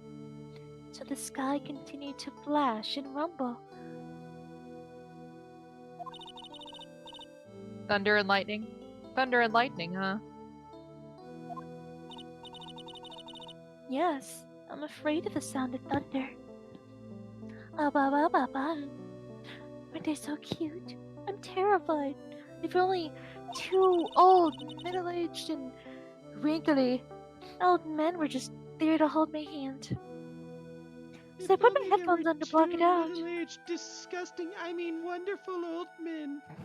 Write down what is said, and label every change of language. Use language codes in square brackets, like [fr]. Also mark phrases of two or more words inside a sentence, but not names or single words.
[en] So the sky continued to flash and rumble. Thunder and lightning. Thunder and lightning, huh? Yes, I'm afraid of the sound of thunder. Ah ba ba ba ba. Aren't they so cute? I'm terrified. If only two old, middle-aged, and wrinkly old men were just there to hold my hand. So I put my headphones on to block it out. Middle-aged, disgusting, I mean wonderful old men.